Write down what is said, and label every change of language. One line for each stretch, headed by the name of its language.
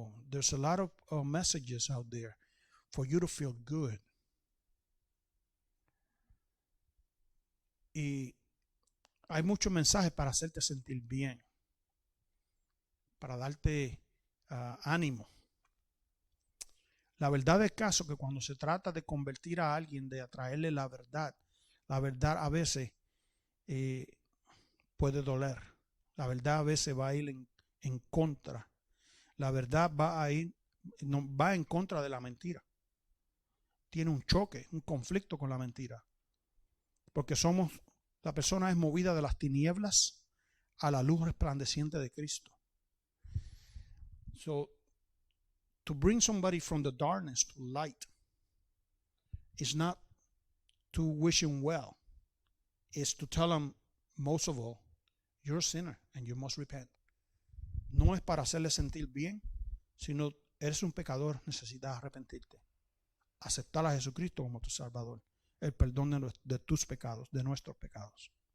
English: There's a lot of messages out there for you to feel good.
Spanish: Y hay muchos mensajes para hacerte sentir bien, para darte ánimo. La verdad del caso es que cuando se trata de convertir a alguien, de atraerle la verdad a veces puede doler. La verdad a veces va a ir en contra. La verdad va en contra de la mentira. Tiene un choque, un conflicto con la mentira. Porque la persona es movida de las tinieblas a la luz resplandeciente de Cristo.
English: So, to bring somebody from the darkness to light is not to wish him well. It's to tell him, most of all, you're a sinner and you must repent.
Spanish: No es para hacerle sentir bien, sino eres un pecador, necesitas arrepentirte. Aceptar a Jesucristo como tu Salvador. El perdón de tus pecados, de nuestros pecados.